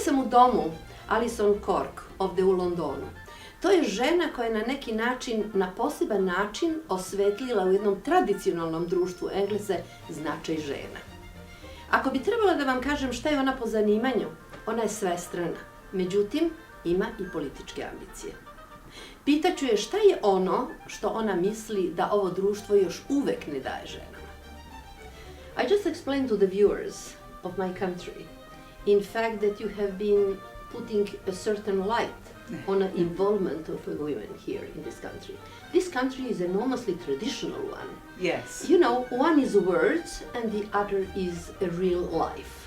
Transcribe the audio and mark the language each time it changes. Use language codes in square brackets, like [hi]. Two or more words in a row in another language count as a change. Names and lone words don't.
[sr] domu Alison Kork, ovdje u Londonu. To je žena koja je na neki način, na poseban način osvetlila u jednom tradicionalnom društvu Engleze značaj žena. Ako bi trebala da vam kažem šta je ona po zanimanju, ona je svestrana, međutim ima i političke ambicije. Pitaću je šta je ono što ona misli da ovo društvo još uvek ne daje ženama. [en] I just explained to the viewers of my country, in fact, that you have been putting a certain light on the involvement of women here in this country. This country is an enormously traditional one. Yes. You know, one is words and the other is a real life.